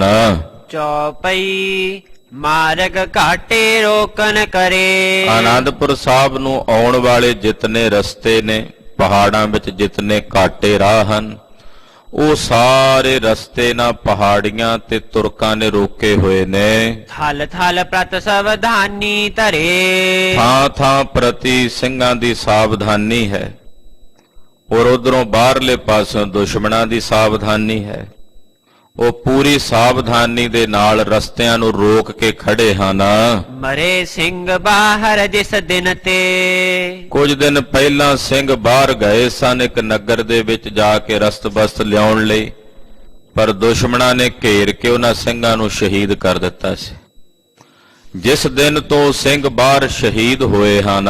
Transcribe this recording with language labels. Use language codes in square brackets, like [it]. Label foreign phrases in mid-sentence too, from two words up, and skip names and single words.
[bra] चौपई मार्ग घाटे रोकन करे। [pa] ਆਨੰਦਪੁਰ ਸਾਹਿਬ ਨੂੰ ਆਉਣ ਵਾਲੇ ਜਿਤਨੇ ਰਸਤੇ ਨੇ, ਪਹਾੜਾਂ ਵਿੱਚ ਜਿਤਨੇ ਘਾਟੇ ਰਾਹ ਹਨ, ਉਹ ਸਾਰੇ ਰਸਤੇ ਨਾ ਪਹਾੜੀਆਂ ਤੇ ਤੁਰਕਾਂ ਨੇ ਰੋਕੇ ਹੋਏ ਨੇ। [bra] थल थल प्रत सावधानी धरे। [pa] ਥਾਂ ਥਾਂ ਪ੍ਰਤੀ ਸਿੰਘਾਂ ਦੀ ਸਾਵਧਾਨੀ ਹੈ, ਔਰ ਉਧਰੋਂ ਬਾਹਰਲੇ ਪਾਸੋਂ ਦੁਸ਼ਮਣਾਂ ਦੀ ਸਾਵਧਾਨੀ ਹੈ। ਉਹ ਪੂਰੀ ਸਾਵਧਾਨੀ ਦੇ ਨਾਲ ਰਸਤਿਆਂ ਨੂੰ ਰੋਕ ਕੇ ਖੜੇ ਹਨ। [bra] मरे सिंह बाहर जिस दिन ते। [pa] ਕੁਝ ਦਿਨ ਪਹਿਲਾਂ ਸਿੰਘ ਬਾਹਰ ਗਏ ਸਨ ਇੱਕ ਨਗਰ ਦੇ ਵਿੱਚ ਜਾ ਕੇ ਰਸਤ-ਬਸਤ ਲਿਆਉਣ ਲਈ, ਪਰ ਦੁਸ਼ਮਣਾਂ ਨੇ ਘੇਰ ਕੇ ਉਹਨਾਂ ਸਿੰਘਾਂ ਨੂੰ ਸ਼ਹੀਦ ਕਰ ਦਿੱਤਾ ਸੀ। ਜਿਸ ਦਿਨ ਤੋਂ ਸਿੰਘ ਬਾਹਰ ਸ਼ਹੀਦ ਹੋਏ ਹਨ,